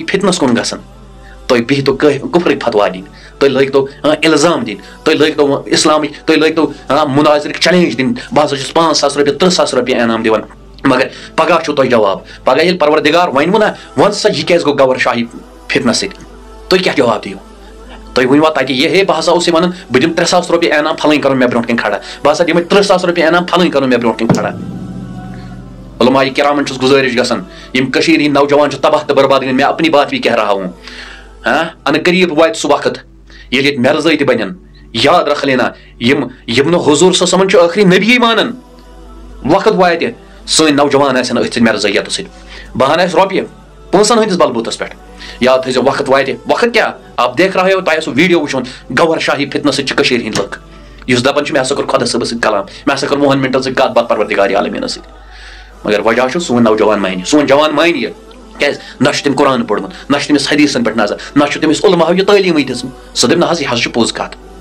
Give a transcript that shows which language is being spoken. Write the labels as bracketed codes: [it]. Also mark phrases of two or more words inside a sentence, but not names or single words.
[ks] فتنس کُن گژھان تُہۍ بِہتو کُفرٕکۍ فتوا دِنۍ تُہۍ لٲگتو الزام دِنۍ تُہۍ لٲگتو اسلامٕکۍ تُہۍ لٲگتو مناظرٕکۍ چیلینج دِنۍ بہٕ ہسا چھُس 5,000 رۄپیہِ 30,000 رۄپیہِ انعام دِوان مگر پگاہ چھُو تۄہہِ جواب پگاہ ییٚلہِ پروردگار وَنوٕ نا وَن سا یہِ کیازِ گوٚو گور شاہی فتنس سۭتۍ تُہۍ کیاہ جواب دِیِو تُہۍ ؤنوا تَتہِ ہے بہٕ ہسا اوس یہِ وَنان بہٕ دِمہٕ 3,000 رۄپیہِ انعام پھلٲنۍ کَرُن مےٚ برونٛٹھ کَنۍ کھڑا بہٕ ہسا دِمے 30,000 رۄپیہِ انعام پھلٲنۍ کَرُن مےٚ برونٛٹھ کَنۍ کھڑا علماء کرامن چھُس گُزٲرِش گژھان یِم کٔشیٖرِ ہِنٛدۍ نوجوان چھِ تباہ تہٕ برباد گٔمٕتۍ [ur] میں اپنی بات بھی کہہ رہا ہوں [ks] ان قریب واتہِ سُہ وقت ییٚلہِ ییٚتہِ مرزٲے تہِ بنن [ur] یاد رکھ لینا [ks] یِم نہٕ حضوٗر صلی اللہ علیہ وسلم چھُ ٲخری نبی مانان وقت واتہِ سٲنۍ نوجوان آسن أتھۍ سۭتۍ مرزٲیتہٕ سۭتۍ بہان آسہِ رۄپیہِ پونٛسن ہٕنٛدِس بلبوٗتس پٮ۪ٹھ یاد تھٲیزیو وقت واتہِ وقت کیاہ [ur] آپ دیکھ رہے ہو [ks] تۄہہِ آسوٕ ویٖڈیو وٕچھمُت گور شاہی فتنس سۭتۍ چھِ کٔشیٖرِ ہِنٛدۍ لُکھ یُس دپان چھُ مےٚ ہسا کوٚر خۄدا صٲبس سۭتۍ کلام مےٚ ہسا کٔر 10 مِنٹن سۭتۍ کتھ باتھ پروردگار عالمیٖنس سۭتۍ مگر وجہ چھُ سون نوجوان مانہِ سون جوان مانہِ یہِ کیازِ نہ چھُ تٔمۍ قرآن پوٚرمُت نہ چھُ تٔمِس حدیٖثن پٮ۪ٹھ نظر نہ چھُ تٔمِس علماہو یہِ تعلیٖمٕے دِژمٕژ سُہ دَپہِ نہ حظ یہِ حظ چھُ پوٚز کتھ